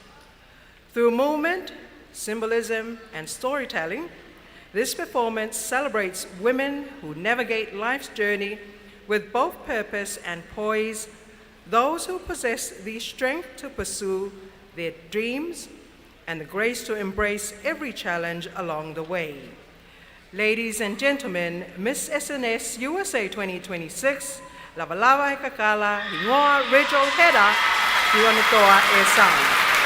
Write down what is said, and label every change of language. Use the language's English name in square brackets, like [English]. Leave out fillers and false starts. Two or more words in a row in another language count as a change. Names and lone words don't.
[English] Through movement, symbolism, and storytelling, this performance celebrates women who navigate life's journey with both purpose and poise, those who possess the strength to pursue their dreams and the grace to embrace every challenge along the way. Ladies and gentlemen, Miss SNS USA 2026, [Tongan] Lava Lava Hekakala Hingoa Rijol Heida Tuenetoa e Sau.